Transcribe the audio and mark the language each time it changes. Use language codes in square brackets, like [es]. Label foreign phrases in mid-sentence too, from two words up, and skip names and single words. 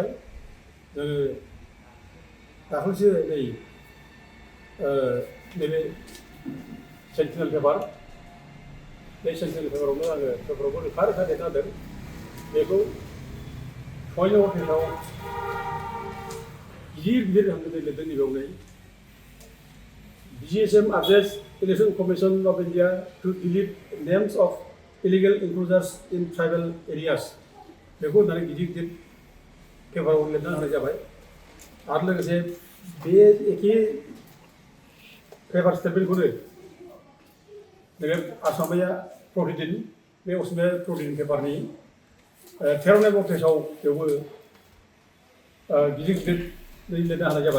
[brx] जोङो दाखालिसो नैबे सेन्टिनेल पेपार बे सेन्टिनेल पेपारावनो आङो पेपारावबो रोखा रोखा लिरना होदों बेखौ सयन' अफिसाव गिदिर गिदिर हांखोजों लिरदों नैबेयावनो [en] BGSM urges Election Commission of India to delete names of illegal encroachers in tribal areas [brx] बेखौ होननानै गिदिर गिदिर पेपाराव लिरना होनाय जाबाय। आरो लोगोसे बे एखे पेपार स्टेटमेन्टखौनो नैबे आसामिया प्रतिदिन बे असमिया प्रतिदिन पेपारनि 13 नम्बर पेजाव बेवबो गिदिर गिदिर लिरना होनाय जाबाय।